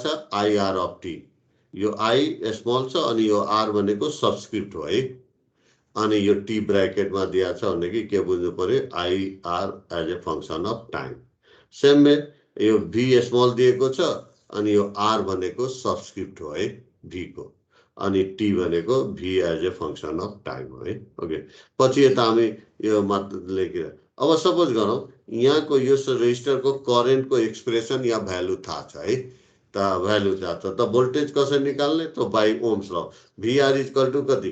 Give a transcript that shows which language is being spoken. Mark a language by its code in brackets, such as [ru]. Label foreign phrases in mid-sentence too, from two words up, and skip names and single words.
[en] IR of T. [ne] यो [en] I small [ne] छ अनि यो आर भनेको सबस्क्रिप्ट हो है। अनि यो टी ब्राकेटमा दिएको छ भनेदेखि के बुझ्नु पर्यो? [en] IR as a function of time. same way [ne] यो भी स्मल दिएको छ अनि यो आर भनेको सबस्क्रिप्ट हो है भी को, अनि टी भनेको भी [en] as a function of time [ne] हो है। ओके, पछि यता हामी यो मात्र लेखेर अब सपोज गरौँ यहाँको यो रेजिस्टरको करेन्टको एक्सप्रेसन या भ्यालु थाहा छ है। त भ्यालु थाहा छ त भोल्टेज कसरी निकाल्ने त? [en] by Ohm's [ne] ल। [en] VR equal to [ne] कति?